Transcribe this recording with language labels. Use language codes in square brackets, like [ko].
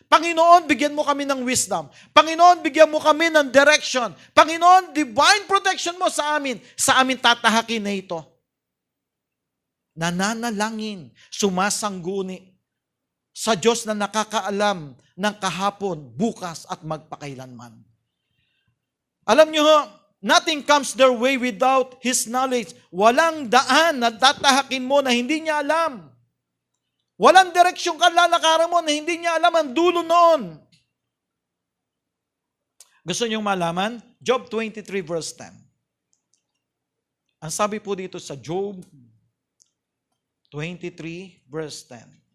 [tl] Panginoon, bigyan mo kami ng wisdom. Panginoon, bigyan mo kami ng direction. Panginoon, divine protection mo sa amin. Sa amin tatahakin na ito. Nananalangin, sumasangguni sa Diyos na nakakaalam ng kahapon, bukas at magpakailanman. Alam niyo ho, [en] nothing comes their way without His knowledge. [tl] Walang daan na tatahakin mo na hindi niya alam. Walang direksyon ka lalakaran mo na hindi niya alam ang dulo noon. Gusto niyong malaman? Job 23 verse 10. Ang sabi po dito sa Job 23 verse 10.